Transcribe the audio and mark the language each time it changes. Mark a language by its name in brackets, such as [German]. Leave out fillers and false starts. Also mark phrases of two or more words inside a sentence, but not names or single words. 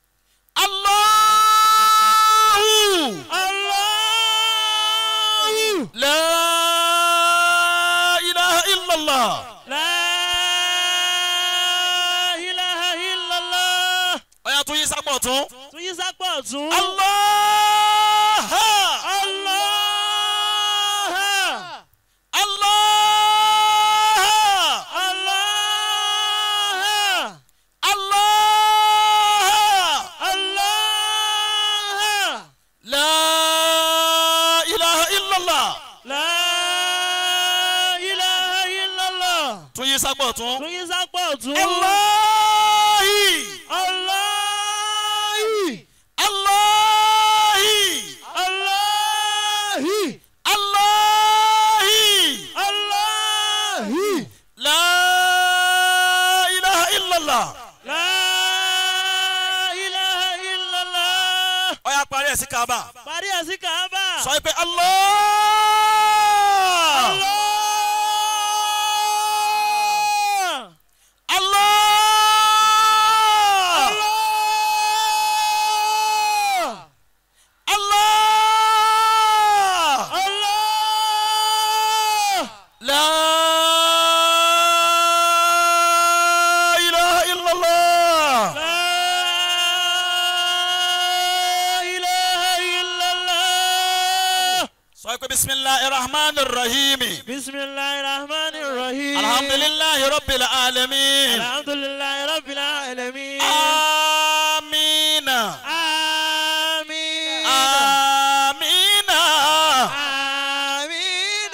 [Arabic] Allahu. لا إله إلا الله. [Yoruba] ọ̀yà tún yí sápọ̀ tún. tún yí sápọ̀ tún. [Arabic] Allah. Allah. Allah. Allah. Allah. Allah. لا إله إلا الله. لا إله إلا الله. [Yoruba] tún yí sápọ̀ tún. tún yí sápọ̀ tún. [Arabic] Allahi. Allahi. Allahi. Allahi. Allahi. Allahi. لا إله إلا الله. لا إله إلا الله. [Yoruba] ọ̀yà parí ẹ̀ sí Kaaba. parí ẹ̀ sí Kaaba. sọ pé Allah. [Arabic] Allah. Allah. Allah. Allah. Allah. لا إله إلا الله. لا إله إلا الله. [Yoruba] sọ pé [Arabic] بسم الله الرحمن الرحيم. بسم الله الرحمن الرحيم. الحمد لله رب العالمين. الحمد لله رب العالمين. آمين. آمين. آمين. آمين.